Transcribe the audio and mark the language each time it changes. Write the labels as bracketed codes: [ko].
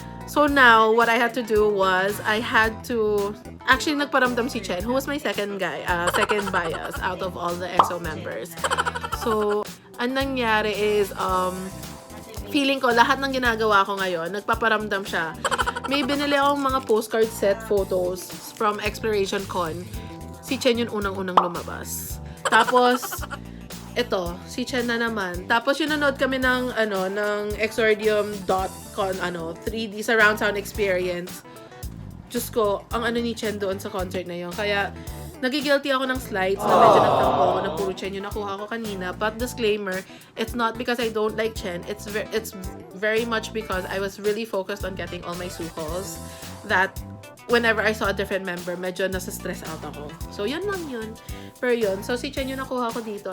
[en] So now, what I had to do was, I had to... Actually, [tl] nagparamdam si [en] Chen, who was my second bias out of all the EXO members. [tl] So, ang nangyari is, feeling ko, lahat ng ginagawa ko ngayon, nagpaparamdam siya. May binili akong mga postcard set photos from Exploration Con. Si Chen yung unang-unang lumabas. Tapos, ito, si Chen na naman. Tapos, yung nanood kami ng Exordium.con, 3D surround sound experience. Diyos ko, ang ni Chen doon sa concert na yun. Kaya, nagigilty ako ng slides na medyo nagtampo ako na puro Chen yung nakuha ko kanina. [en] But disclaimer, it's not because I don't like Chen. It's very much because I was really focused on getting all my Suhos. That whenever I saw a different member, [tl] medyo nasa-stress out ako. So, yun lang yun. Pero yun, so si Chen yung nakuha ko dito.